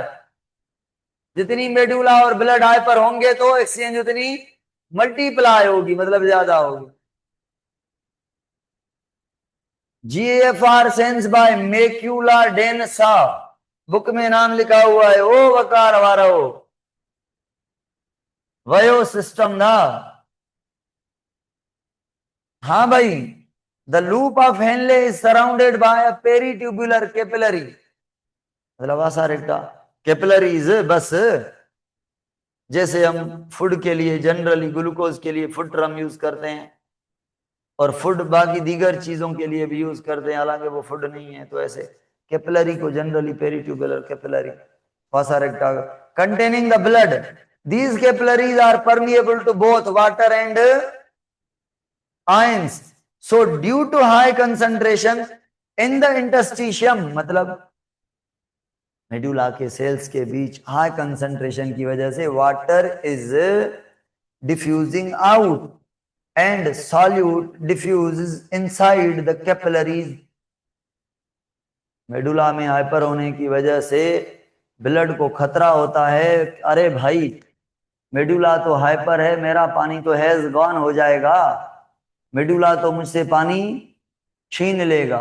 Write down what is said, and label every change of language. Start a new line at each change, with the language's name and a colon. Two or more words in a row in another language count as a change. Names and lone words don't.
Urdu: جتنی میڈولا اور
English: blood hyper
Urdu: ہوں گے تو ایکسچینج اتنی ملٹی پلائی ہوگی، مطلب زیادہ ہوگی.
English: GFR sense by macula densa,
Urdu: بک میں نام لکھا ہوا ہے.
Sindhi: ओ वकार वारो वयो सिस्टम ना।
Urdu: ہاں بھائی,
English: the loop of Henle is surrounded by a peritubular capillary, मतलब asarecta capillaries बस।
Urdu: جیسے ہم فوڈ کے لیے جنرلی گلوکوز کے لیے जनरली ग्लूकोज के लिए
English: food drum use
Urdu: کرتے ہیں اور فوڈ باقی دیگر چیزوں کے لیے بھی یوز کرتے ہیں، حالانکہ وہ فوڈ نہیں ہے، تو ایسے کیپلری کو
English: generally peritubular capillary vasa recta containing the blood. These capillaries are permeable to both water and ions. So due to high concentration in the interstitium,
Urdu: مطلب میڈولا کے سیلز کے بیچ
English: high concentration
Urdu: کی وجہ سے
English: water is diffusing out and solute diffuse inside the capillaries.
Urdu: میڈولا میں ہائپر ہونے کی وجہ سے بلڈ کو خطرہ ہوتا ہے، ارے بھائی میڈولا تو ہائپر ہے، میرا پانی تو
English: has gone
Urdu: ہو جائے گا، میڈولا تو مجھ سے پانی چھین لے گا.